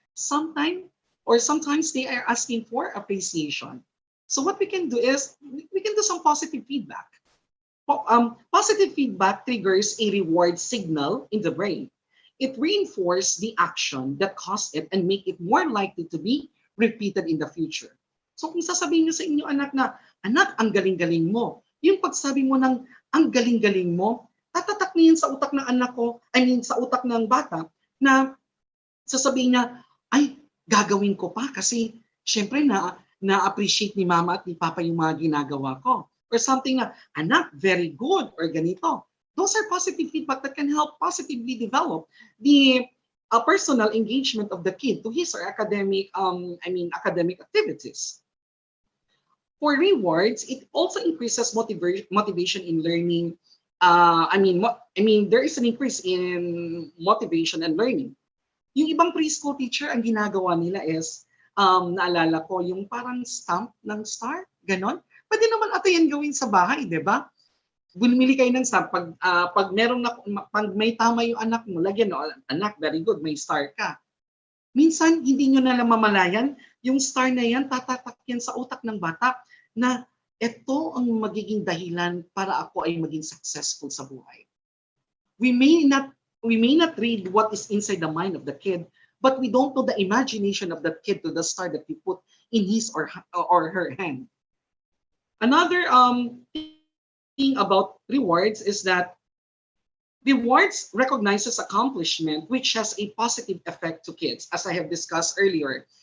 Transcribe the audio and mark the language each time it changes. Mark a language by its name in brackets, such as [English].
[English] Sometimes they are asking for appreciation. So what we can do is we can do some positive feedback. Positive feedback triggers a reward signal in the brain. It reinforces the action that caused it and make it more likely to be repeated in the future. [Filipino] So kung sasabihin niyo sa inyo anak na, "Anak, ang galing-galing mo." Yung pagsabi mo ng, "Ang galing-galing mo," tatatak niyan sa utak ng anak ko, [English] I mean [Filipino] sa utak ng bata, na sasabihin niya, "Ay, gagawin ko pa kasi syempre na-appreciate ni mama at ni papa yung mga ginagawa ko." [English] Or something na, "Anak, very good," or ganito. Those are positive feedback that can help positively develop the personal engagement of the kid to his or academic activities. For rewards, it also increases motivation in learning. There is an increase in motivation and learning. [Filipino] Yung ibang preschool teacher, ang ginagawa nila is, naalala ko, yung parang stamp ng star, ganon. Pwede naman ata yan gawin sa bahay, di ba? Bumili kayo ng stamp, pag may tama yung anak mo, lagyan, no, "Anak, very good, may star ka." Minsan, hindi nyo na lang mamalayan, yung star na yan, tatatak yan sa utak ng bata na ito ang magiging dahilan para ako ay maging successful sa buhay. [English] We may not read what is inside the mind of the kid, but we don't know the imagination of that kid to the star that we put in his or her hand. Another thing about rewards is that rewards recognizes accomplishment, which has a positive effect to kids, as I have discussed earlier.